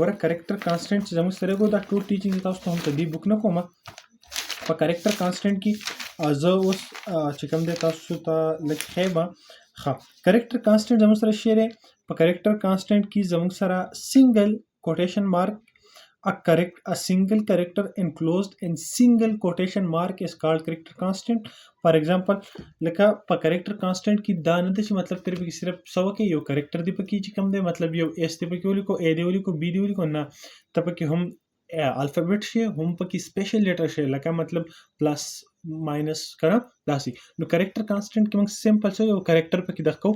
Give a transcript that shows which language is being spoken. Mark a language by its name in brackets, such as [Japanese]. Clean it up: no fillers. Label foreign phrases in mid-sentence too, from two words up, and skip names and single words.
[Pashto] ګوره [English] character constant [Pashto] چې زموږ سره کو دا ټول ټیچینګ تاسو ته هم په دې بک نه کوم. په [English] character constant [Pashto] کې زه اوس چې کوم دی تاسو ته لږ ښیم. ښه، [English] character constant [Pashto] زموږ سره شی دی. په [English] character constant [Pashto] کې زموږ سره [English] single quotation mark a single character enclosed in single quotation mark is called character constant. For example [Pashto] لکه په [English] character constant [Pashto] کې دا نه ده چې مطلب تر پکې صرف څه وکړي یو character دی پکې چې کوم دی مطلب یو اس دی پکې ولیکو، A دی ولیکو، B دی ولیکو، نه ته پکې هم الفابet شي هم پکې [English] special letter [Pashto] شي لکه مطلب پلس ماینس کنه داسې. نو [English] character constant [Pashto] کې موږ سمپل څه یو کریکټر پکې دغه کوو.